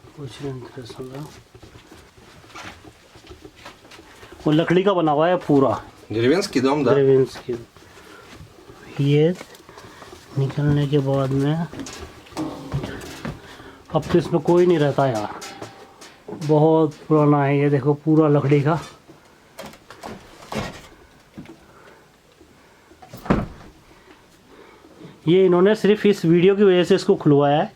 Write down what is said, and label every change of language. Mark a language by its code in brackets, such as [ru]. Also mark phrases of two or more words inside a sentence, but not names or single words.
[hi] वो लकड़ी का बना हुआ है पूरा, [ru] Деревенский дом, да? ड्रेविंस्की। [hi] ये निकलने के बाद में अब तो इसमें कोई नहीं रहता यार, बहुत पुराना है ये, देखो पूरा लकड़ी का। ये इन्होंने सिर्फ इस वीडियो की वजह से इसको खुलवाया है।